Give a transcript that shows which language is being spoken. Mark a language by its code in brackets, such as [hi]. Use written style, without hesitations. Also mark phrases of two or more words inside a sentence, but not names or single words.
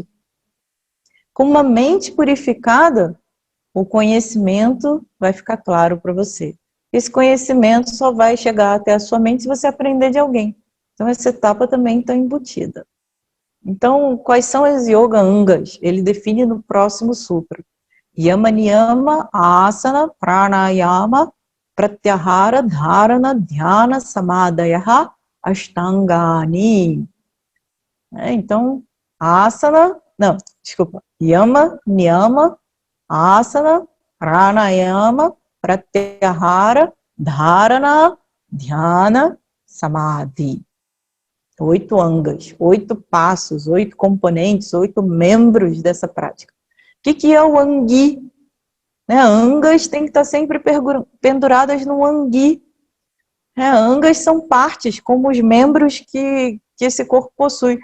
[pt] Com uma mente purificada, o conhecimento vai ficar claro para você. Esse conhecimento só vai chegar até a sua mente se você aprender de alguém. Então essa etapa também está embutida. Então, quais são as Yoga Angas? Ele define no próximo sutra. [sa] यम नियम आसन प्राणायाम प्रत्याहार धारणा ध्यान समाधयः अष्टाङ्गानि. Então, यम नियम आसन प्राणायाम प्रत्याहार धारणा ध्यान समाधि. [pt] 8 angas, 8 passos, 8 componentes, 8 membros dessa prática. O que é o Angi? Angas têm que estar sempre penduradas no Angi. Angas são partes, como os membros que esse corpo possui.